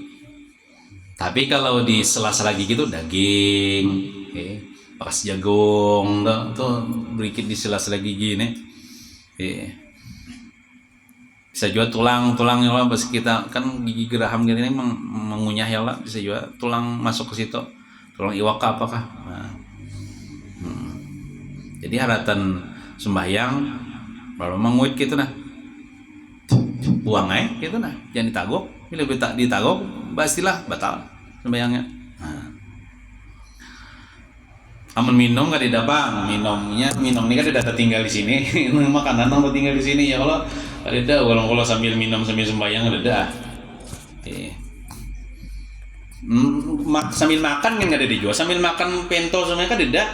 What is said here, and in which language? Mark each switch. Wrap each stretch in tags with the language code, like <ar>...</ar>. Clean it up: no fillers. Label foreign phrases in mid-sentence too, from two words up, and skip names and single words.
<bjn>Tapi kalau di sela-sela gigi itu daging, bekas jagung, tuh berikit di sela-sela gigi nih. Bisa juga tulang ya lah, pas kita kan gigi geraham gini mengunyah ya lah, bisa juga tulang masuk ke situ, tulang iwak apakah. Nah. Jadi haratan sembahyang baru menguit gitu nah, buang aja gitu nah, jangan ditagok. Bila ditagok pastilah batal sembahyangnya. Nah. Amun minum gak didapat, minum ini kan tidak tertinggal di sini.</bjn> <id>Makanan yang tertinggal di sini ya kalau kalau sambil minum sambil sembahyang ada. Sambil makan kan nggak ada dijual, sambil makan pentol semuanya kan ada.</id>